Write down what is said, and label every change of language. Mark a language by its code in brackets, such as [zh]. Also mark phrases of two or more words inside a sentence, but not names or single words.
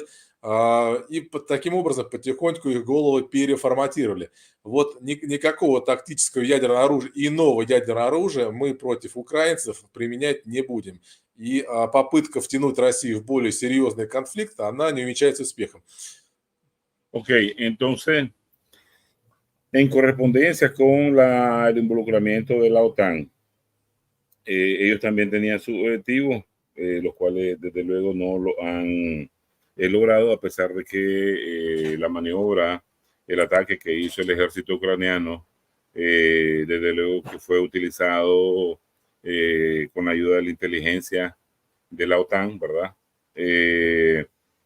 [ru] И таким образом потихоньку их головы переформатировали. Вот никакого тактического ядерного оружия и нового ядерного оружия мы против украинцев применять не будем. И попытка втянуть Россию в более серьезный конфликт, она не увенчается успехом. [es] Ok, entonces, en correspondencia con el involucramiento de la OTAN, ellos también tenían sus objetivos, los cuales desde luego no lo han logrado, a pesar de que la maniobra, el ataque que hizo el ejército ucraniano, desde luego que fue utilizado con ayuda de la inteligencia de la OTAN, ¿verdad?